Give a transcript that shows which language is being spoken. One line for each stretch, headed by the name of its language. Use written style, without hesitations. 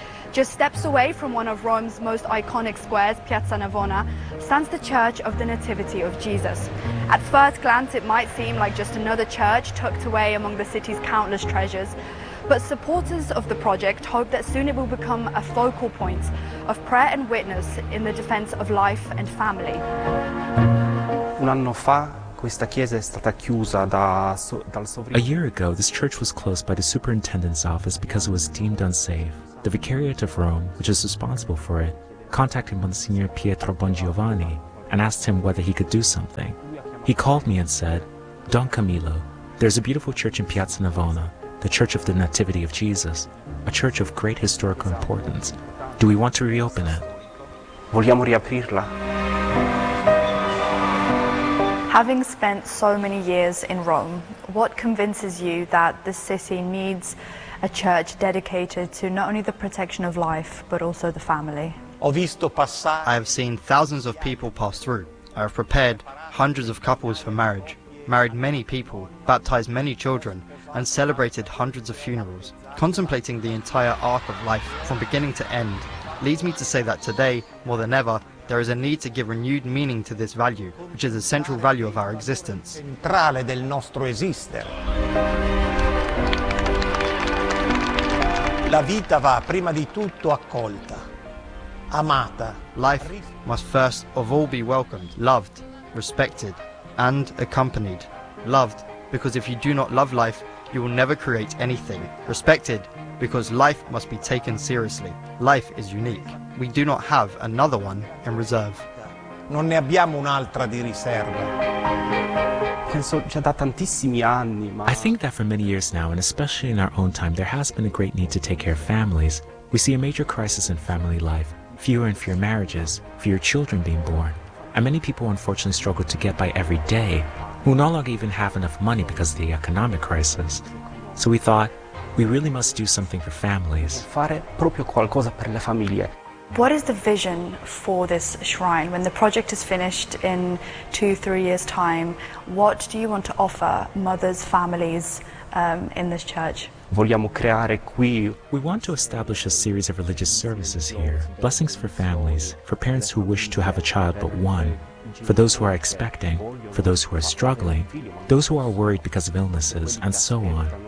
English: Just steps away from one of Rome's most iconic squares, Piazza Navona, stands the Church of the Nativity of Jesus. At first glance, it might seem like just another church tucked away among the city's countless treasures. But supporters of the project hope that soon it will become a focal point of prayer and witness in the defense of life and family.
Italian: Un anno fa questa chiesa è stata chiusa dal
English: A year ago, this church was closed by the superintendent's office because it was deemed unsafe. The Vicariate of Rome, which is responsible for it, contacted Monsignor Pietro Bongiovanni and asked him whether he could do something. He called me and said, Don Camillo, there's a beautiful church in Piazza Navona, the Church of the Nativity of Jesus, a church of great historical importance. Do we want to reopen it?
Italian: Vogliamo riaprirla.
English: Having spent so many years in Rome, what convinces you that the city needs a church dedicated to not only the protection of life, but also the family? I have seen thousands of people pass through. I have prepared hundreds of couples for marriage, married many people, baptized many children, and celebrated hundreds of funerals. Contemplating the entire arc of life from beginning to end leads me to say that today, more than ever, there is a need to give renewed meaning to this value, which is a central value of our existence.
Italian: Centrale del nostro esistere. La vita va prima di tutto accolta, amata.
English: Life must first of all be welcomed, loved, respected, and accompanied. Loved, because if you do not love life, you will never create anything. Respected, because life must be taken seriously. Life is unique. We do not have another one in reserve.
Italian: Non ne abbiamo un'altra di riserva. Penso già da tantissimi anni, ma...
English: I think that for many years now, and especially in our own time, there has been a great need to take care of families. We see a major crisis in family life. Fewer and fewer marriages, fewer children being born. And many people unfortunately struggle to get by every day, who no longer even have enough money because of the economic crisis. So we thought, we really must do something for families.
Italian: Fare proprio qualcosa per le famiglie.
English: What is the vision for this shrine? When the project is finished in 2-3 years' time, what do you want to offer mothers, families in this church?
Italian: Vogliamo creare qui.
English: We want to establish a series of religious services here. Blessings for families, for parents who wish to have a child but one, for those who are expecting, for those who are struggling, those who are worried because of illnesses, and so on.